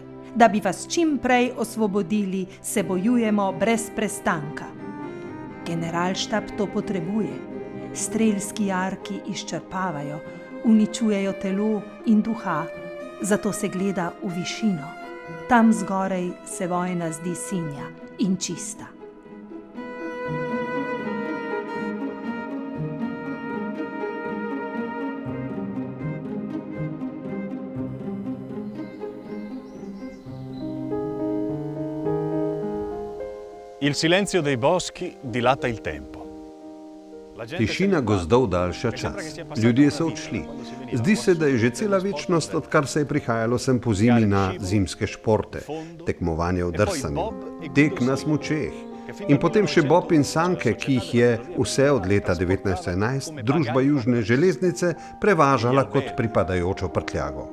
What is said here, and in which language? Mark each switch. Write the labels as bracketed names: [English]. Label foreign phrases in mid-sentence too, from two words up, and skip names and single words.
[Slovenian] Da bi vas čim prej osvobodili, se bojujemo brez prestanka. Generalštab to potrebuje. Strelski jarki izčrpavajo, uničujejo telo in duha, zato se gleda v višino. Tam zgoraj se vojna zdi sinja in čista. [Italian] Il silenzio dei boschi dilata il tempo. [Slovenian] Tišina gozdov daljša čas. Ljudje so odšli. Zdi se, da je že cela večnost, odkar se je prihajalo sem po zimi na zimske športe, tekmovanje v drsanju, tek na smučeh in potem še bob in sanke, ki jih je vse od leta 1911 družba Južne železnice prevažala kot pripadajočo prtljago.